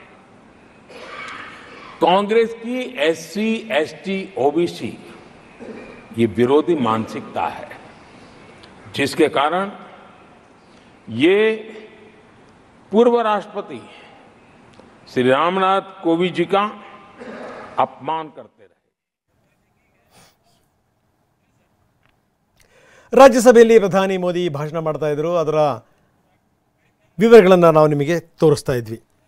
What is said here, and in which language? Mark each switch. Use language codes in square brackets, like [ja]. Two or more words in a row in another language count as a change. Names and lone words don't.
[hi] कांग्रेस की एससी, एसटी, ओबीसी ये विरोधी मानसिकता है, जिसके कारण ये पूर्व राष्ट्रपति श्री रामनाथ कोविंद जी का अपमान करते रहे। [kn] ರಾಜ್ಯಸಭೆಯಲ್ಲಿ ಪ್ರಧಾನಿ ಮೋದಿ ಭಾಷಣ ಮಾಡ್ತಾ ಇದ್ರು, ಅದರ ವಿವರಗಳನ್ನು ನಾವು ನಿಮಗೆ ತೋರಿಸ್ತಾ ಇದ್ವಿ.